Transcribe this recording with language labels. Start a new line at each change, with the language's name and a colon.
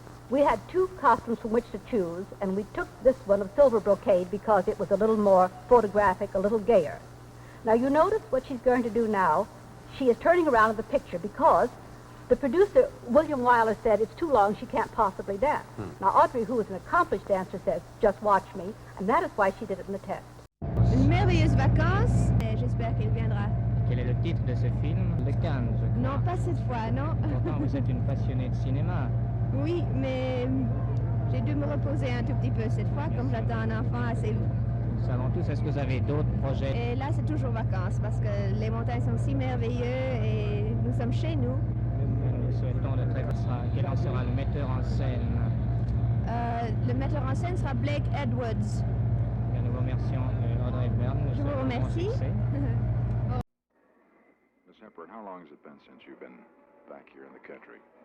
English: We had two costumes from which to choose, and we took this one of silver brocade because it was a little more photographic, a little gayer. Now, you notice what she's going to do now. She is turning around in the picture because the producer, William Wyler, said it's too long, she can't possibly dance. Now, Audrey, who is an accomplished dancer, says, just watch me, and that is why she did it in the test.
French: Une merveilleuse vacance, et j'espère qu'elle viendra. Quel est le titre de ce film? De Cannes, je crois. Non, pas cette fois, non. Pourtant, vous êtes une passionnée de cinéma. Oui, mais j'ai dû me reposer un tout petit peu cette fois, comme j'attends un enfant assez... Nous savons tous, est-ce que vous avez d'autres projets? Et là, c'est toujours vacances, parce que les montagnes sont si merveilleux et nous sommes chez nous. Nous souhaitons de très... Quel en sera le metteur en scène? Le metteur en scène sera Blake Edwards. Bien, nous vous remercions, Audrey Hepburn. Je vous remercie.
English: Miss Hepburn, how long has it been since you've been back here in the country?